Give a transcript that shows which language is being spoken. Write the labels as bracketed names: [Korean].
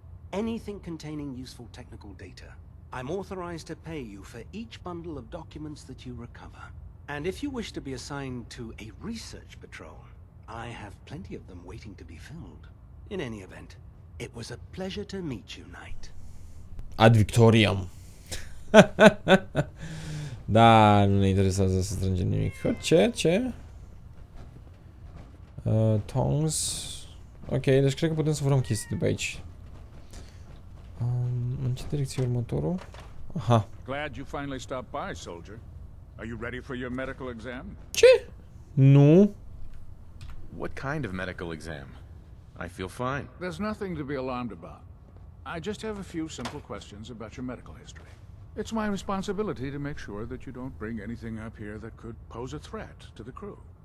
[English] Anything containing useful technical data. I'm authorized to pay you for each bundle of documents that you recover. And if you wish to be assigned to a research patrol, I have plenty of them waiting to be filled. In any event, it was a pleasure to meet you, Knight. Ad Victoriam. [Romanian] Da, nu ne interesează să strângem nimic. Ce? Tongs. Ok, deci cred că putem să furăm chestii de pe aici. În ce direcție e următorul? Aha. [English] Glad you finally stopped by, soldier. Are you ready for your medical exam? [Romanian] Ce? Nu. [English] What kind of medical exam? I feel fine. There's nothing to be alarmed about. I just have a few simple questions about your medical history. It's my responsibility to make sure that you don't bring anything up here that could pose a threat to the crew.